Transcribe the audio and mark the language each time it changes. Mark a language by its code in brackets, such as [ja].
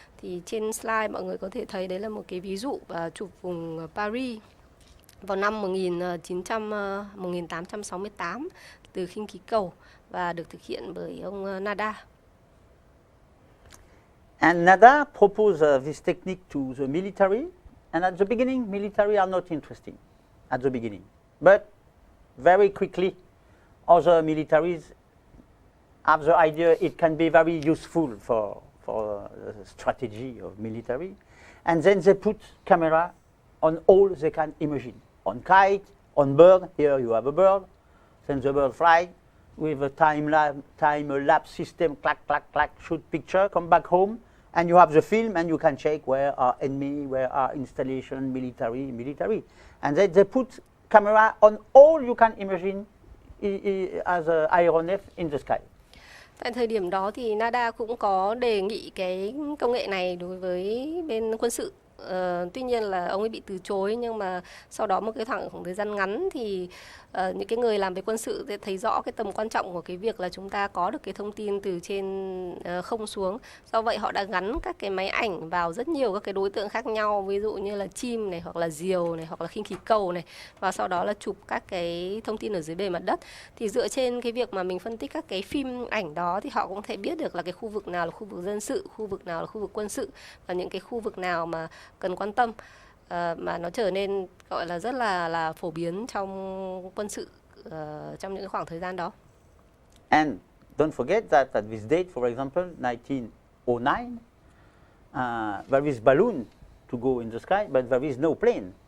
[vi] Thì trên slide mọi người có thể thấy đấy là một cái ví dụ chụp vùng Paris vào năm 1868 từ khinh khí cầu và được thực hiện bởi ông Nadar. [en] And Nadar proposed this technique to the military, and at the beginning military are not interesting at the beginning, but very quickly other militaries have the idea it can be very useful for the strategy of military, and then they put camera on all they can imagine, on kite, on bird. Here you have a bird, then the bird fly with a time lapse system, clack, clack, clack, shoot picture, come back home, and you have the film, and you can check where are enemy, where are installation, military, and then they put camera on all you can imagine as an aeronef in the sky. [vi] Tại thời điểm đó thì Nadar cũng có đề nghị cái công nghệ này đối với bên quân sự. Tuy nhiên là ông ấy bị từ chối, nhưng mà sau đó một cái khoảng thời gian ngắn thì những cái người làm về quân sự thấy rõ cái tầm quan trọng của cái việc là chúng ta có được cái thông tin từ trên không xuống. Do vậy họ đã gắn các cái máy ảnh vào rất nhiều các cái đối tượng khác nhau, ví dụ như là chim này, hoặc là diều này, hoặc là khinh khí cầu này, và sau đó là chụp các cái thông tin ở dưới bề mặt đất. Thì dựa trên cái việc mà mình phân tích các cái phim ảnh đó thì họ cũng thể biết được là cái khu vực nào là khu vực dân sự, khu vực nào là khu vực quân sự, và những cái khu vực nào mà cần quan tâm, mà nó trở nên gọi là rất là phổ biến trong quân sự trong những khoảng thời gian đó. [en] And don't forget that at this date, for example, 1909, there is balloon to go in the sky, but there is no plane.